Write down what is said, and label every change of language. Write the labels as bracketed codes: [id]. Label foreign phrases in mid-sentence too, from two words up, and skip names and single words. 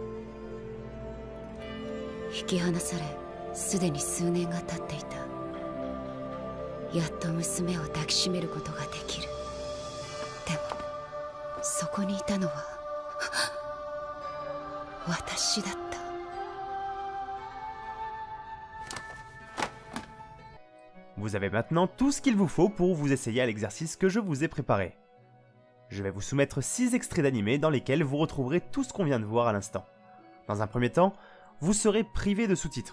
[ja] 引き離され、すでに数年が経っていた。やっと娘を抱きしめることができる。でも、そこにいたのは私だった。 [fr] Vous avez maintenant tout ce qu'il vous faut pour vous essayer à l'exercice que je vous ai préparé. Je vais vous soumettre 6 extraits d'animés dans lesquels vous retrouverez tout ce qu'on vient de voir à l'instant. Dans un premier temps, vous serez privé de sous-titres.